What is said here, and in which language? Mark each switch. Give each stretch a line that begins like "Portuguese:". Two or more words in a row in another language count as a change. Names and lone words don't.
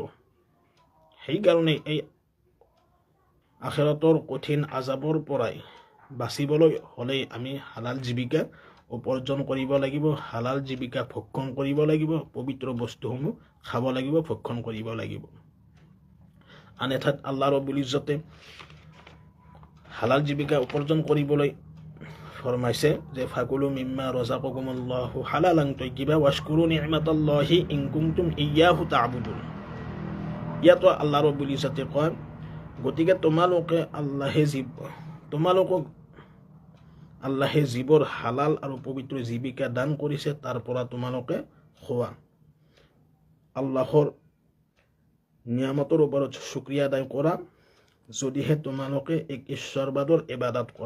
Assamese: সেইকাৰণে এই আখিৰাতৰ কঠিন আযাবৰ পৰাই বাচিবলৈ হ'লে আমি হালাল জীৱিকা উপাৰ্জন কৰিব লাগিব, হালাল জীৱিকা ভক্ষণ কৰিব লাগিব, পবিত্ৰ বস্তুসমূহ খাব লাগিব, ভক্ষণ কৰিব লাগিব। আন এঠাইত আল্লাহ ৰাব্বুল ইজ্জতে হালাল জীৱিকা উপাৰ্জন কৰিবলৈ ফৰমাইছে যে
Arabic: فكلوا مما رزقكم الله حلالا طيبا واشكروا نعمت الله إن كنتم إياه تعبدون.
Assamese: ইয়াতো আল্লাহ ৰাব্বুল ইজ্জতে কয়, গতিকে আল্লাহে যিবোৰ হালাল আৰু পবিত্ৰ জীৱিকা দান কৰিছে তাৰ পৰা তোমালোকে খোৱা, আল্লাহৰ নিয়ামতৰ ওপৰত শুক্ৰিয়া আদায় কৰা, যদিহে তোমালোকে এক ঈশ্বৰবাদৰ ইবাদত কৰা।